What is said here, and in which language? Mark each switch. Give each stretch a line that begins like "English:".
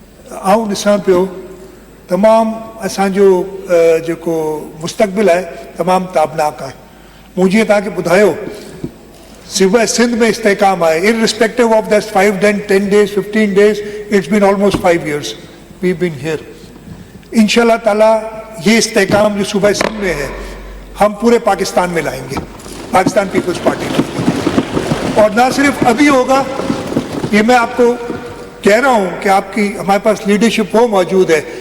Sindhi: आऊं ॾिसां पियो तमामु असांजो जेको मुस्तक़बिल आहे तमामु ताबनाक आहे. मूं जीअं तव्हांखे ॿुधायो सिवाय सिंध में इस्तेकाम आहे,
English: irrespective of that 5, 10 days, 15 days, it's been almost 5 years we've been here.
Hindi: इंशाल्लाह ताला ये इस्तेकाम जो सूबा सिंध में है हम पूरे पाकिस्तान में लाएंगे, पाकिस्तान पीपल्स पार्टी में. और ना सिर्फ अभी होगा, ये मैं आपको कह रहा हूँ कि आपकी हमारे पास लीडरशिप वो मौजूद है.